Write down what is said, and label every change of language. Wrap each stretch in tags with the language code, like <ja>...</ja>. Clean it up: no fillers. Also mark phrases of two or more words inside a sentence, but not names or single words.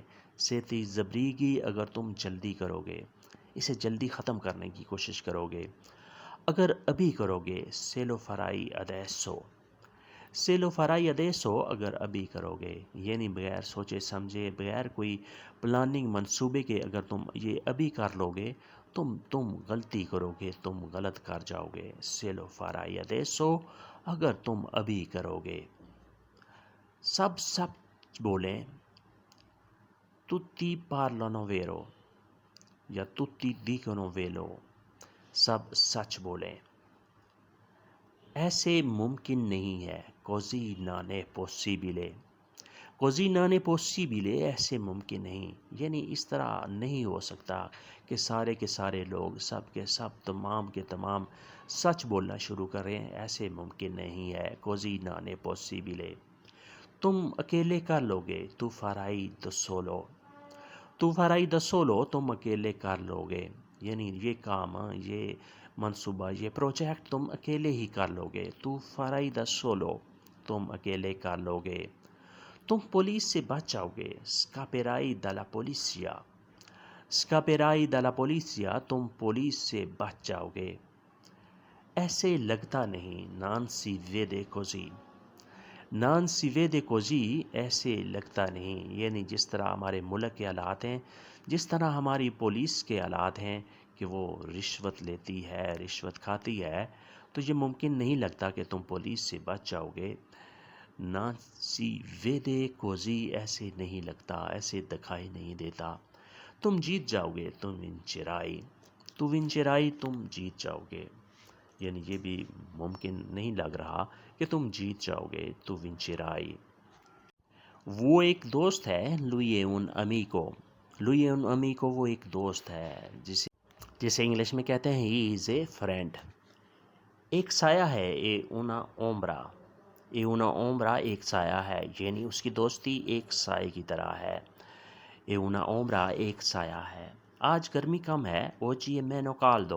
<it>siete zabrighi</it> <ur>اگر تم جلدی کرو گے، اسے جلدی ختم کرنے کی کوشش کرو گے۔ اگر ابھی کرو گے،</ur> <it>se lo farai adesso، se lo farai adesso</it> <ur>اگر ابھی کرو گے، یعنی بغیر سوچے سمجھے، بغیر کوئی پلاننگ منصوبے کے اگر تم یہ ابھی کر لو گے تم غلطی کرو گے، تم غلط کر جاؤ گے۔</ur> <it>se lo farai adesso</it> <ur>اگر تم ابھی کرو گے۔ سب سچ بولیں،</ur> <it>tutti parlano vero یا tutti dicono vero،</it> <ur>سب سچ بولیں۔ ایسے ممکن نہیں ہے،</ur> <it>così non è possibile، così non è possibile</it> <ur>ایسے ممکن نہیں، یعنی اس طرح نہیں ہو سکتا کہ سارے کے سارے لوگ، سب کے سب، تمام کے تمام سچ بولنا شروع کریں، ایسے ممکن نہیں ہے،</ur> <it>così non è possibile۔</it> <ur>تم اکیلے کر لو گے،</ur> <it>tu farai da solo، tu farai da solo</it> <ur>تم اکیلے کر لو گے، یعنی یہ کام، یہ منصوبہ، یہ پروجیکٹ تم اکیلے ہی کر لو گے،</ur> <it>tu farai da solo</it> <ur>تم اکیلے کر لو گے۔ تم پولیس سے بچ جاؤ گے،</ur> <it>scapperai dalla polizia، scapperai dalla polizia</it> <ur>تم پولیس سے بچ جاؤ گے۔ ایسے لگتا نہیں،</ur> <it>non si vede così، non si vede così</it> <ur>ایسے لگتا نہیں، یعنی جس طرح ہمارے ملک کے حالات ہیں، جس طرح ہماری پولیس کے حالات ہیں کہ وہ رشوت لیتی ہے، رشوت کھاتی ہے، تو یہ ممکن نہیں لگتا کہ تم پولیس سے بچ جاؤ گے۔</ur> <it>non si vede così</it> <ur>ایسے نہیں لگتا، ایسے دکھائی نہیں دیتا۔ تم جیت جاؤ گے،</ur> <it>tu vincerai، tu vincerai</it> <ur>تم جیت جاؤ گے، یعنی یہ بھی ممکن نہیں لگ رہا کہ تم جیت جاؤ گے،</ur> <it>tu vincerai۔</it> <ur>وہ ایک دوست ہے،</ur> <it>lui è un amico، lui un amico</it> <ur>وہ ایک دوست ہے جسے انگلش میں کہتے ہیں</ur> <en>he is a friend.</en> <ur>ایک سایہ ہے</ur> <it>è una ombra</it> <ur>ایک سایہ ہے، یعنی اس کی دوستی ایک سائے کی طرح ہے۔</ur> <it>è una ombra</it> <ur>ایک سایہ ہے۔ آج گرمی کم ہے،</ur> <it>oggi è meno caldo.</it>